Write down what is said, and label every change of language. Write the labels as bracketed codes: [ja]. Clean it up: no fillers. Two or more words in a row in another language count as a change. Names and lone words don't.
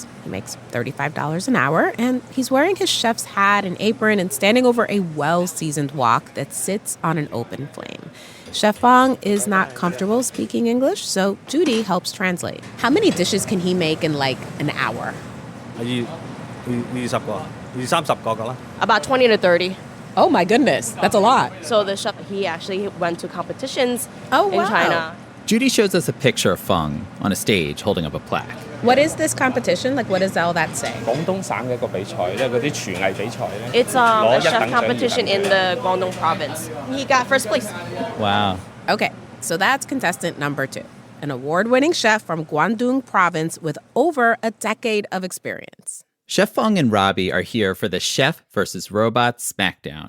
[en] He makes $35 an hour, and he's wearing his chef's hat and apron and standing over a well-seasoned wok that sits on an open flame. Chef Feng is not comfortable speaking English, so Judy helps translate. How many dishes can he make in, like, an hour? [yue] 20 個，30個㗎啦。 [en] About 20 to 30. Oh, my goodness. That's a lot. So the chef, he actually went to competitions Oh, in wow. China. Judy shows us a picture of Feng on a stage holding up a plaque. What is this competition? Like, what does all that say? [yue] 廣東省嘅一個比賽咧，嗰啲廚藝比賽咧。 [en] It's a chef competition in the Guangdong province. He got first place. Wow. Okay, so that's contestant number 2, an award-winning chef from Guangdong province with over a decade of experience. Chef Feng and Robby are here for the Chef versus Robot Smackdown.